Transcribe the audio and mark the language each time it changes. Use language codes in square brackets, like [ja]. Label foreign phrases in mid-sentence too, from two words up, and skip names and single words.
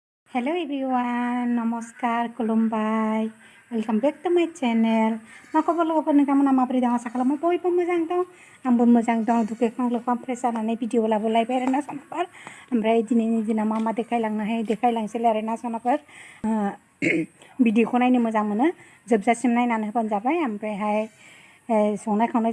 [en] Hello everyone, namaskar, खुलुमबाय, welcome back to my channel. [brx] मा खबर लोगोफोर नोंथांमोना माबोरै दं आसा खालामो बयबो मोजां दं आंबो मोजां दं दुगैखां लोबखां फ्रेस जानानै भिडिअ लाबोलायबाय आरोना सनाफोर ओमफ्राय दिनैनि दिनाव मा देखायलांनो हायो देखायलांसैलाय आरोना सनाफोर भिडिअखौ नायनो मोजां मोनो जोबजासिम नायनानै होबानो जाबाय ओमफ्रायहाय संनाय खावनायजों